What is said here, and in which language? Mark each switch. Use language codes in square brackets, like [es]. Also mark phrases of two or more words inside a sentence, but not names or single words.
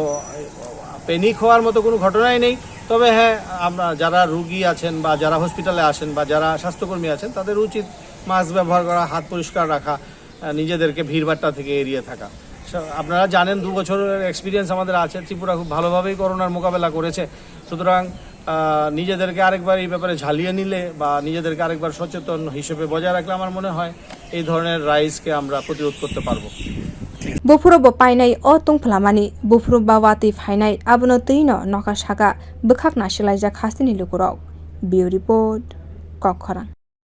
[bn] প্যানিক হওয়ার মতো কোনো ঘটনাই নেই তবে হ্যাঁ আমরা যারা রুগী আছেন বা যারা হসপিটালে আসেন বা যারা স্বাস্থ্যকর্মী আছেন তাদের উচিত মাস্ক ব্যবহার করা হাত পরিষ্কার রাখা নিজেদেরকে ভিড়ভাট্টা থেকে এড়িয়ে থাকা আপনারা জানেন 2 বছরের এক্সপিরিয়েন্স আমাদের আছে ত্রিপুরা খুব ভালোভাবেই করোনার মোকাবেলা করেছে সুতরাং নিজেদেরকে আরেকবার এই ব্যাপারে ঝালিয়ে নিলে বা নিজেদেরকে আরেকবার সচেতন হিসেবে বজায় রাখলে আমার মনে হয় এই ধরনের রাইজকে আমরা প্রতিরোধ করতে পারবো [trp] bufuro bo painai o tungphwlamani bufuro bawati phainai abono tuino noka saka bwkhakna silaijak hasteni lukurok bio report kokkhora।